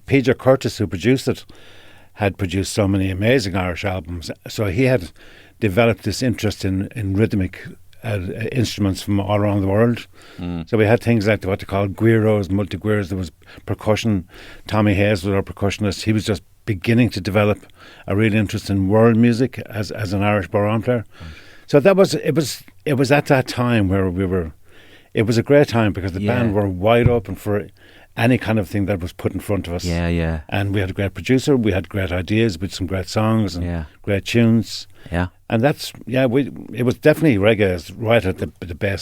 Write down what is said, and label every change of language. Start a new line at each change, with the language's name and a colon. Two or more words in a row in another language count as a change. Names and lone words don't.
English: PJ Curtis, who produced it, had produced so many amazing Irish albums, so he had developed this interest in rhythmic instruments from all around the world. So we had things like what they call guiros, multi-guiros. There was percussion. Tommy Hayes was our percussionist. He was just beginning to develop a real interest in world music as an Irish bodhrán player. So it was at that time where it was a great time, because the band were wide open for any kind of thing that was put in front of us. Yeah. And we had a great producer. We had great ideas with some great songs and great tunes. Yeah. And it was definitely reggae right at the best.